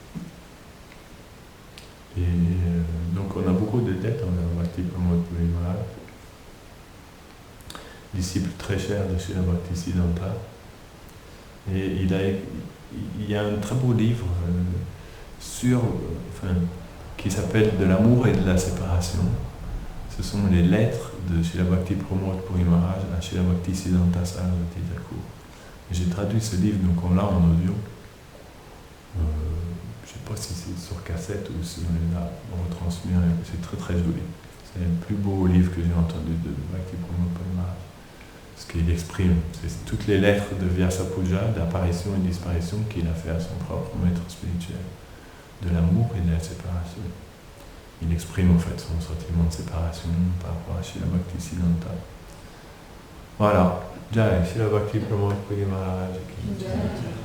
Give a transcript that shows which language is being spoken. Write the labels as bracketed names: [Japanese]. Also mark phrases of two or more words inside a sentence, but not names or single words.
[French] Et donc on a beaucoup de dettes envers Bhakti Pramod Puri Maharaj, disciple très cher de Srila Bhaktisiddhanta. Et il y a un très beau livre qui s'appelle De l'amour et de la séparation. Ce sont les lettres de Srila Bhakti Pramod Puri Maharaj à Srila Bhaktisiddhanta Saraswati Thakur. J'ai traduit ce livre, donc on l'a en audio. Je ne sais pas si c'est sur cassette ou si on l'a retransmis. C'est très très joli. C'est le plus beau livre que j'ai entendu de Bhakti Pramod Puri Maharaj. Ce qu'il exprime, c'est toutes les lettres de Vyasa Puja, d'apparition et disparition qu'il a fait à son propre maître spirituel. De l'amour et de la séparation. Il exprime en fait son sentiment de séparation par rapport à Srila Bhaktisiddhanta. Voilà. Jai, Srila Bhakti Pramod Puri Maharaj.